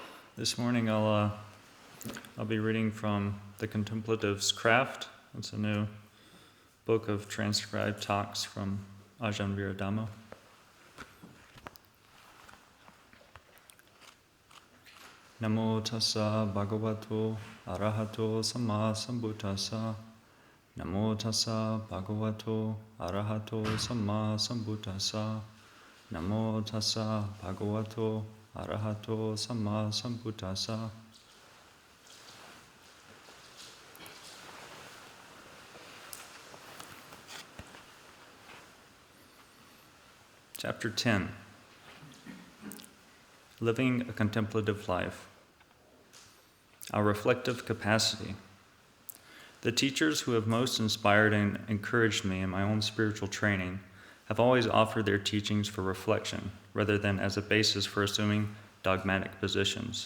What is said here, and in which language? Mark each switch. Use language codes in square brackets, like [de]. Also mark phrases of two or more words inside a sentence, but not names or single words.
[en] This morning I'll be reading from the Contemplative's Craft. It's a new book of transcribed talks from Ajahn Viradhammo. [pi] Namo tassa bhagavato arahato samma sambuddhassa. Namo tassa bhagavato arahato samma sambuddhassa. Namo tassa bhagavato arahato samma sambuddhassa. [en] Chapter 10. Living a Contemplative Life. Our reflective capacity. The teachers who have most inspired and encouraged me in my own spiritual training have always offered their teachings for reflection, rather than as a basis for assuming dogmatic positions.